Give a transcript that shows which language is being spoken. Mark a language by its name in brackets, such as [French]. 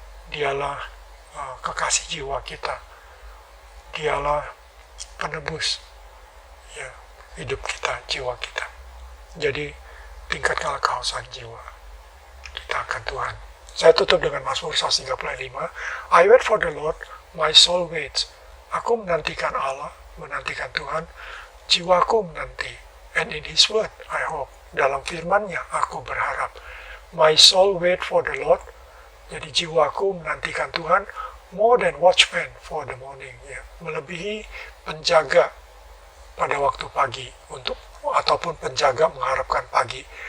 [Indonesian] Dialah kekasih jiwa kita. Dialah penebus ya, hidup kita, jiwa kita. Jadi tingkatkanlah kehausan jiwa kita akan Tuhan. Saya tutup dengan Mazmur 135. [English] I wait for the Lord, my soul waits. [Indonesian] Aku menantikan Allah, menantikan Tuhan, jiwaku menanti. [English] And in His word, I hope. [Indonesian] Dalam firman-Nya, aku berharap. [English] My soul wait for the Lord. [Indonesian] Jadi jiwaku menantikan Tuhan, [English] more than watchmen for the morning. [Indonesian] Ya. Melebihi penjaga pada waktu pagi, ataupun penjaga mengharapkan pagi.